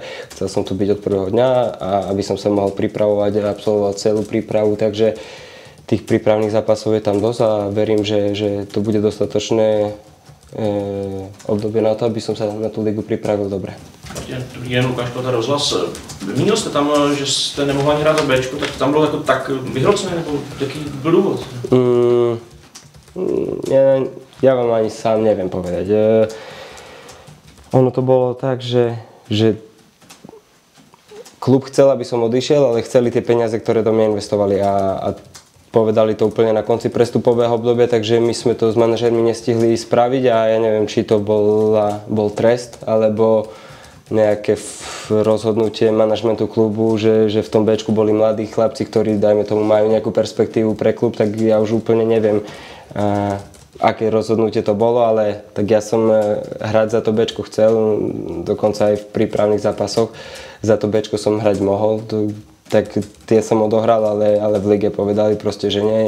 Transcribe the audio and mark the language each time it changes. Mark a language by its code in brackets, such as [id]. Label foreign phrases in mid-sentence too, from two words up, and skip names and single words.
[sk] Chcel som tu byť od prvého dňa a aby som sa mohol pripravovať a absolvovať celú prípravu, takže tých prípravných zápasov je tam dosť a verím, že to bude dostatočné obdobie na to, aby som sa na tú ligu pripravil dobre. [cs] Dobrý den, Lukáš Plata, Rozhlas. Vymínil jste tam, že jste nemohli ani hrát za Bčko, tak tam bylo jako tak vyhrocené, nebo jaký byl důvod? [sk] Ja vám ani sám neviem povedať. Ono to bolo tak, že klub chcel, aby som odišiel, ale chceli tie peniaze, ktoré do mňa investovali a povedali to úplne na konci prestupového obdobia, takže my sme to s manažérmi nestihli spraviť a ja neviem, či to bol trest, alebo nejaké rozhodnutie manažmentu klubu, že v tom Bčku boli mladí chlapci, ktorí, dajme tomu, majú nejakú perspektívu pre klub, tak ja už úplne neviem, aké rozhodnutie to bolo, ale tak ja som hrať za to Bčko chcel, dokonca aj v prípravných zápasoch za to Bčko som hrať mohol, tak tie som odohral, ale v lige povedali proste, že nie.